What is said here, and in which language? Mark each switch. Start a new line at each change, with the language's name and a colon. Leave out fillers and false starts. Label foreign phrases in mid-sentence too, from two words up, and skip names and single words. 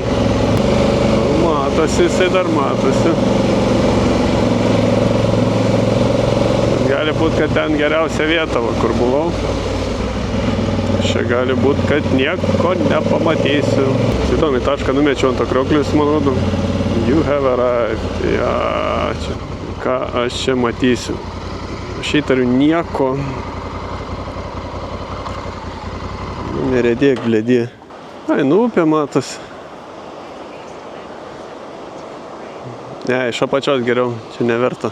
Lithuanian: Matosi, jisai dar matosi. Gali būti, kad ten geriausia vieta, kur buvau. Čia gali būti, kad nieko nepamatysiu. Įdomi tašką numečiau ant to krioklių, jis man rodo.
English: You have arrived.
Lithuanian: Ja, čia. Ką aš čia matysiu? Aš įtariu nieko. Neredėk, blėdė. Ai, nu upė matosi. Ne, iš apačios geriau, čia neverta.